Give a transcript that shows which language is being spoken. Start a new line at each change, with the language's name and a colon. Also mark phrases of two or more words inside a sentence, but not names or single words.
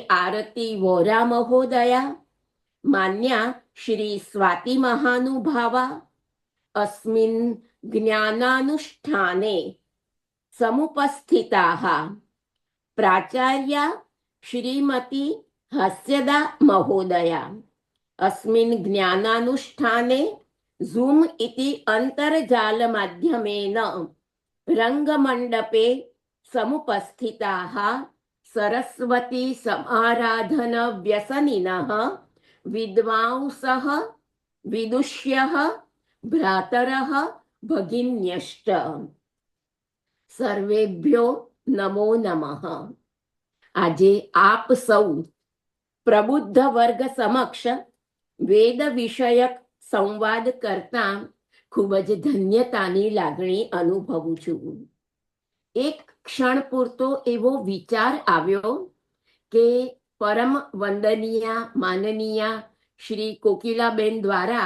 Sanskrit: आरती वोरा महोदया मान्या श्री स्वाति महानुभावा अस्मिन ज्ञानानुष्ठाने समुपस्थिताः प्राचार्या श्रीमती हास्यदा મહોદયા अस्मिन् ज्ञानानुष्ठाने ઝૂમ इति अन्तर्जालमाध्यमेन रङ्गमण्डपे समुपस्थिताः सरस्वती समाराधन व्यसनिनः विद्वांसः विदुष्यः भ्रातरः भगिन्यश्च सर्वेभ्यो नमो नमः।
Gujarati: આજે આપ સૌ પ્રબુદ્ધ વર્ગ સમક્ષ વેદ વિષયક સંવાદ કરતા ખૂબ જ ધન્યતાની લાગણી અનુભવું છું. એક ક્ષણ પૂરતો એવો વિચાર આવ્યો કે પરમ વંદનીય માનનીય શ્રી કોકિલાબેન દ્વારા